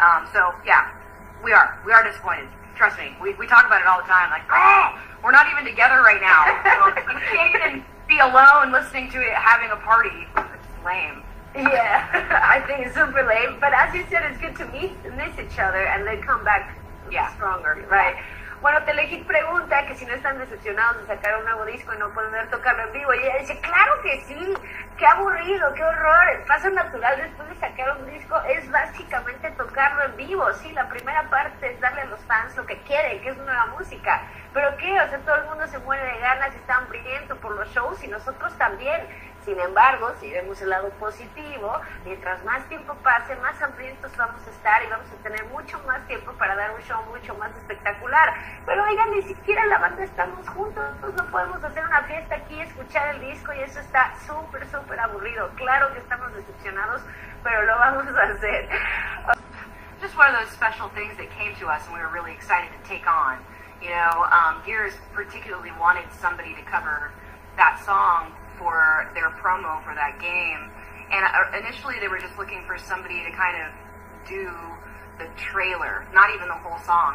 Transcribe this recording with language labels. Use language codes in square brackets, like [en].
[en] So, yeah, we are disappointed. Trust me. We talk about it all the time. Like, oh, we're not even together right now. You can't even be alone listening to it, having a party. It's lame. Yeah, I think it's super late, but as you said, it's good to miss each other and then come back stronger, right? [es] Bueno, Telehit pregunta que si no están decepcionados de sacar un nuevo disco y no poder tocarlo en vivo, y ella dice, claro que sí, qué aburrido, qué horror, el paso natural después de sacar un disco es básicamente tocarlo en vivo. Sí, la primera parte es darle a los fans lo que quieren, que es nueva música, pero qué, o sea, todo el mundo se muere de ganas y está hambriento por los shows, y nosotros también. Sin embargo, si vemos el lado positivo, mientras más tiempo pase, más hambrientos vamos a estar y vamos a tener mucho más tiempo para dar un show mucho más espectacular. Pero oigan, ni siquiera la banda estamos juntos, no podemos hacer una fiesta aquí, escuchar el disco, y eso está súper, súper aburrido. Claro que estamos decepcionados, pero lo vamos a hacer. [en] Just one of those special things that came to us and we were really excited to take on. Gears particularly wanted somebody to cover that song for their promo for that game. And initially they were just looking for somebody to kind of do the trailer, not even the whole song.